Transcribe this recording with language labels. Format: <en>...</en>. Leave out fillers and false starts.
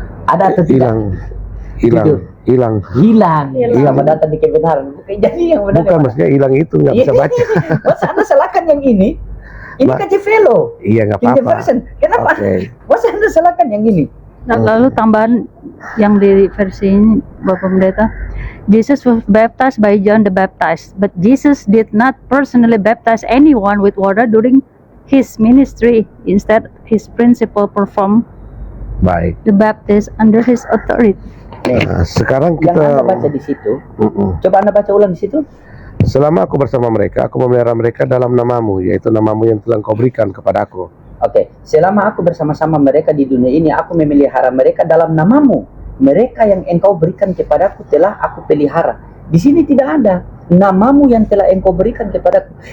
<id>Ada atau tidak? hilang. Hilang. Selamat datang di kebenaran. Bukan jadi yang benar. Bukan, maksudnya hilang itu nggak bisa baca. Masa Anda salahkan yang ini? Ini KJV loh. Iya, nggak King James apa-apa. Version. Kenapa? Oke. Masa Anda salahkan yang ini? Nah, lalu tambahan yang di versi ini Bapak Pendeta,</id> <en>Jesus was baptized by John the Baptist, but Jesus did not personally baptize anyone with water during his ministry. Instead, his principal performed</en> <id>Baik.</id> <en>the baptism under his authority.</en> <id>Nih, Nah, sekarang yang kita Anda baca di situ. Mm-mm. Coba Anda baca ulang di situ. Selama aku bersama mereka, aku memelihara mereka dalam namamu, yaitu namamu yang telah engkau berikan kepadaku. Oke, selama aku bersama-sama mereka di dunia ini, aku memelihara mereka dalam namamu. Mereka yang engkau berikan kepadaku telah aku pelihara. Di sini tidak ada namamu yang telah engkau berikan kepadaku.</id>